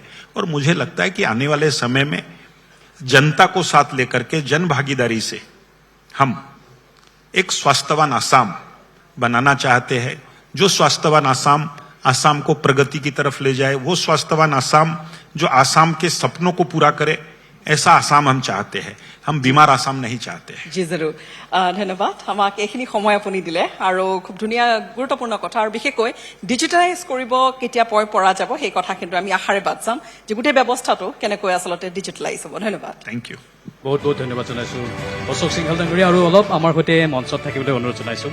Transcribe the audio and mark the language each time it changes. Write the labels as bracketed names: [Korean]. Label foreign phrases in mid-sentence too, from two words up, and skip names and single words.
[Hindi] और मुझे लगता है कि आने वाले समय में जनता को साथ लेकर के जन भागीदारी से हम एक स्वास्थ्यवान असम बनाना चाहते हैं। जो स्वास्थ्यवान असम को प्रगति की तरफ ले जाए, वो स्वास्थ्यवान असम जो असम के सपनों को पूरा करे, ऐसा असम हम चाहते हैं। हम बीमार असम नहीं चाहते हैं। जी जरूर, धन्यवाद। [Assamese] আমাক এইখিনি সময় আপুনি দিলে, আৰু খুব ধুনীয়া গুৰুত্বপূৰ্ণ কথা, আৰু বিশেষকৈ ডিজিটালাইজ কৰিব কেতিয়া পৰা যাব সেই কথা কিন্তু আমি আশাৰে বাদ চাম যে গোটেই ব্যৱস্থাটো কেনেকৈ আচলতে ডিজিটালাইজ হ'ব। ধন্যবাদ। [English] thank you. [Assamese] বহুত বহুত ধন্যবাদ জনাইছোঁ অশোক সিংঘল ডাঙৰীয়া, আৰু অলপ আমাৰ সৈতে মঞ্চত থাকিবলৈ অনুৰোধ জনাইছোঁ।